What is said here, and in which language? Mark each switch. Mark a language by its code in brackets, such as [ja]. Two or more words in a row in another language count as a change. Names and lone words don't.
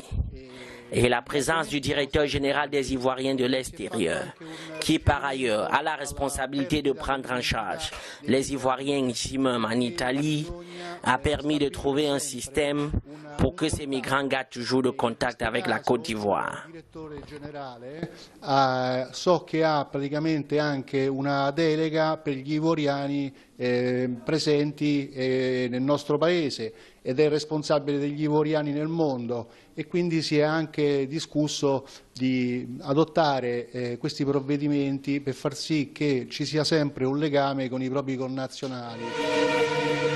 [fr] Et la présence du directeur général des Ivoiriens de l'extérieur, qui par ailleurs a la responsabilité de prendre en charge les Ivoiriens ici même en Italie, a permis de trouver un système pour que ces migrants gardent toujours le contact avec la Côte d'Ivoire. [it] So che ha praticamente anche una delega per gli ivoriani presenti nel nostro paese ed è responsabile degli ivoriani nel mondo, e quindi si è anche discusso di adottare questi provvedimenti per far sì che ci sia sempre un legame con i propri connazionali.